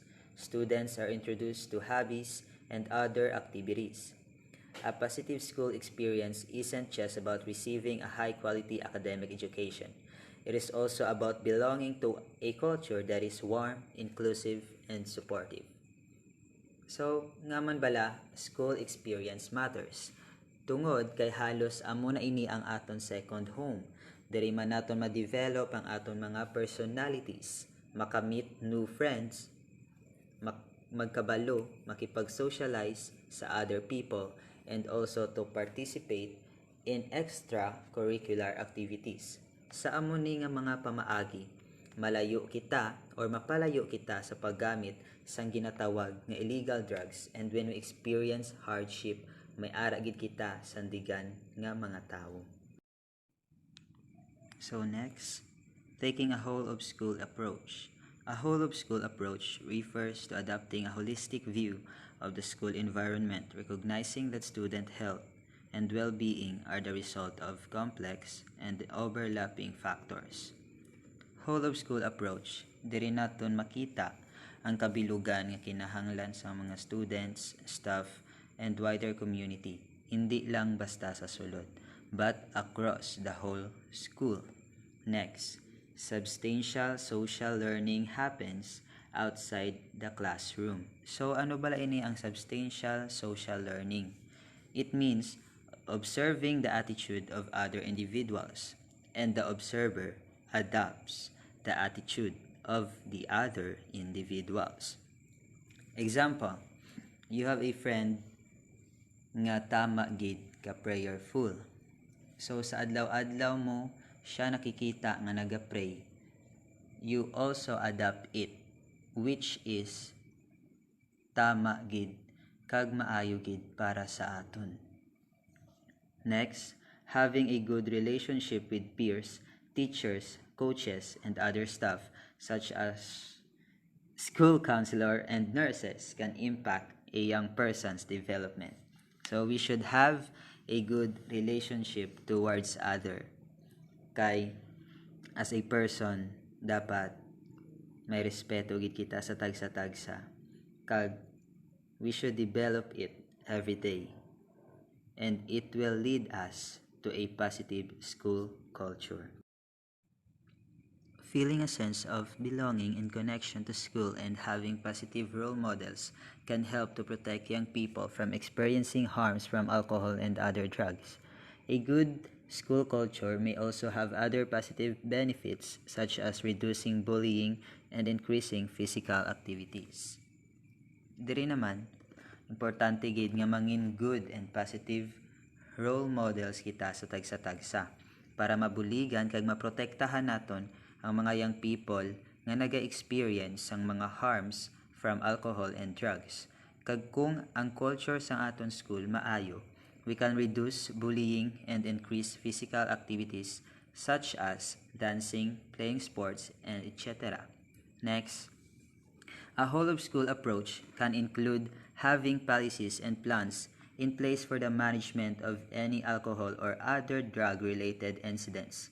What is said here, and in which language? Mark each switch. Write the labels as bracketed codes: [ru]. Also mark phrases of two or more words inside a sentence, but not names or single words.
[en] Students are introduced to hobbies and other activities. A positive school experience isn't just about receiving a high-quality academic education. It is also about belonging to a culture that is warm, inclusive, and supportive. So, [hil] nga man bala, [en] school experience matters. [hil] Tungod kay halos amo na ini ang aton [en] second home. [hil] Diri man naton ma-develop ang aton mga personalities, makamit [en] new friends, [hil] magkabalo, makipag-socialize sa other people, and also [en] to participate in extracurricular activities. [hil] Sa amuni nga mga pamaagi, malayo kita or mapalayo kita sa paggamit sang ginatawag nga [en] illegal drugs, and when we experience hardship, [hil] may ara gid kita sandigan nga mga tawo. [en] So next, taking a whole of school approach. A whole of school approach refers to adopting a holistic view of the school environment, recognizing that student health and well-being are the result of complex and overlapping factors. Whole of school approach, [hil] diri naton makita ang kabilugan nga kinahanglan sa mga [en] students, staff, and wider community, [hil] hindi lang basta sa sulod, [en] but across the whole school. Next, substantial social learning happens outside the classroom. [hil] So ano bala ini ang [en] substantial social learning? It means observing the attitude of other individuals, and the observer adopts the attitude of the other individuals. Example, you have a friend [hil] nga tama gid ka [en] prayerful. [hil] So sa adlaw-adlaw mo siya nakikita nga naga-pray, [en] you also adopt it, which is [hil] tama gid kag maayo gid para sa aton. [en] Next, having a good relationship with peers, teachers, coaches, and other staff such as school counselor and nurses can impact a young person's development. So we should have a good relationship towards other. [hil] Kay [en] as a person [hil] dapat may respeto gid kita sa tagsa-tagsa. [en] Kag we should develop it every day. And it will lead us to a positive school culture. feeling a sense of belonging and connection to school and having positive role models can help to protect young people from experiencing harms from alcohol and other drugs. A good school culture may also have other positive benefits such as reducing bullying and increasing physical activities. [hil] Diri naman, importante gid nga mangin [en] good and positive role models [hil] kita sa tagsa-tagsa para mabuligan kag maprotektahan naton ang mga [en] young people [hil] nga naga-experience ang mga [en] harms from alcohol and drugs. [hil] Kag kung ang culture sa aton school maayo, [en] we can reduce bullying and increase physical activities such as dancing, playing sports, and etc. Next, a whole-of-school approach can include having policies and plans in place for the management of any alcohol or other drug-related incidents.